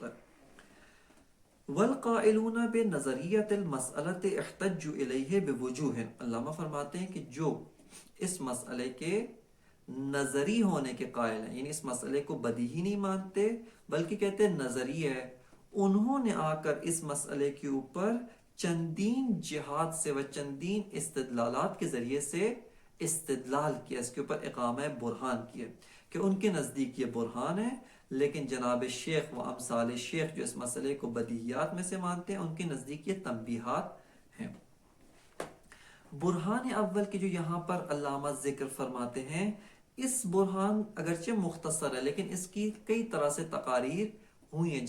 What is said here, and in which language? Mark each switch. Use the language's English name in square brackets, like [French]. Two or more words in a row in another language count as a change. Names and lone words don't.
[Arabic] والقائلون بنظریۃ المسألۃ احتجوا الیہ بوجوہ. [Urdu] علامہ فرماتے ہیں کہ جو اس مسئلے کے نظری ہونے کے قائل ہیں، یعنی اس مسئلے کو بدیہی نہیں مانتے بلکہ کہتے ہیں نظری ہے، انہوں نے آ کر اس مسئلے کے اوپر [Persian] چندین جہات [Urdu] سے [Persian] و چندین استدلالات [Urdu] کے ذریعے سے استدلال کیا، اس کے اوپر اقامہ برہان کیا کہ ان کے نزدیک یہ برہان ہے، لیکن جناب شیخ و امثال شیخ جو اس مسئلے کو بدیہیات میں سے مانتے ہیں ان کے نزدیک یہ تنبیہات ہیں. برہان اول کے جو یہاں پر علامہ ذکر فرماتے ہیں، اس برہان اگرچہ مختصر ہے لیکن اس کی کئی طرح سے تقاریر ہوئی ہیں.